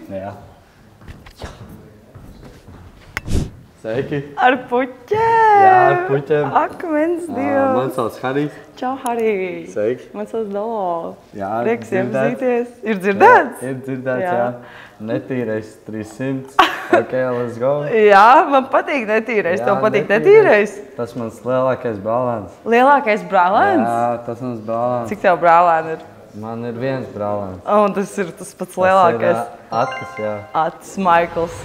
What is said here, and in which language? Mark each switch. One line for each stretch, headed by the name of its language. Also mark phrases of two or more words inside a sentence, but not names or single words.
Latvian: Jā. Sveiki. Ar puķēm. Jā, ar puķēm. Akmens dievs. Man sauc Harijs. Čau, Harij. Sveiki. Man sauc Dolo. Jā, prieks iepazīties. Ir dzirdēts? Ir dzirdēts, jā. Netīrais 300.
English: Ok, let's go.
Latvian: Jā, man patīk netīrais. Tev patīk netīrais? Tas mans lielākais brālēns. Lielākais brālēns? Jā, tas mans brālēns. Cik tev brālēni ir? Man ir viens brālēns. Un tas ir tas pats lielākais? Atis, jā. Atis Maikls.